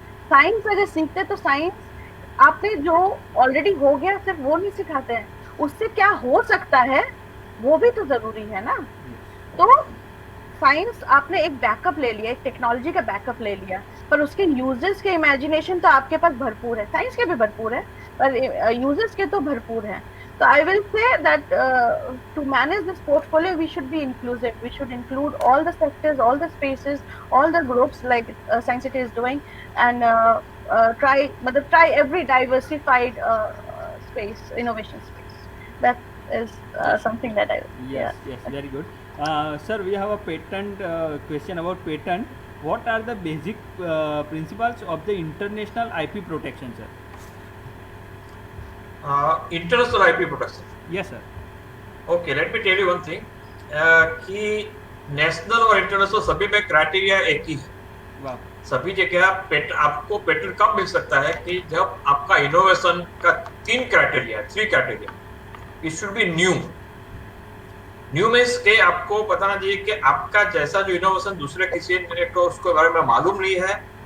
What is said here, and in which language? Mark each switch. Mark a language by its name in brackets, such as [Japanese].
[Hindi] Science अगर सीखते तो साइंस आपने जो ऑलरेडी हो गया सिर्फ वो नहीं सिखाते हैं, उससे क्या हो सकता है वो भी तो ज़रूरी है ना. तो साइंस आपने एक बैकअप ले लिया, एक टेक्नोलॉजी का बैकअप ले लिया, पर उसके यूजर्स के इमेजिनेशन तो आपके पास भरपूर है. साइंस के भी भरपूर है, पर यूजर्स के तो भरपूर हैं. [English] So I will say that to manage this portfolio, we should be inclusive. We should include all the sectors, all the spaces, all the groups like Science City is doing, and try every diversified space, innovation space. That is something that I. Yes, very good. Sir, we have a patent question about patent. What are the basic principles of the international IP protection, sir? International IP protection. Yes, sir. Okay, let me tell you one thing. [Hindi] कि national और international सभी में criteria एक ही है. वाह. सभी जगह आपको पेटेंट कब मिल सकता है कि जब आपका इनोवेशन का 3 criteria. [English] It should be new. [Hindi] New means के आपको बताना चाहिए कि आपका जैसा जो इनोवेशन दूसरे किसी ने तो उसके बारे में मालूम नहीं है,